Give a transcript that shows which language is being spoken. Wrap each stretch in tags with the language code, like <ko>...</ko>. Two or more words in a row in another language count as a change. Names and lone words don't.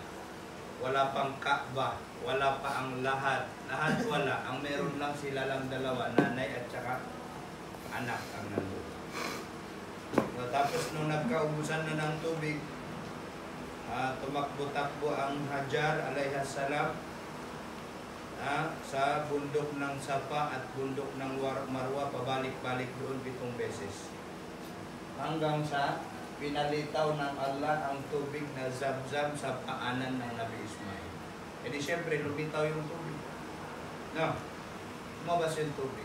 <tl>Wala pang Kaaba, wala pa ang lahat wala. Ang meron lang sila lang dalawa, nanay at saka anak ang nandun. So, tapos nung nagkaubusan na ng tubig, tumakbo-takbo ang Hajar</tl> <ar>عليه السلام</ar> <tl>sa bundok ng Safa at bundok ng Marwa, pabalik-balik doon 7 beses. Hanggang sa pinalitaw ng Allah ang tubig na Zamzam sa paanan ng Nabi Ismail. E di syempre, lumitaw yung tubig. Lumabas yung tubig.</tl>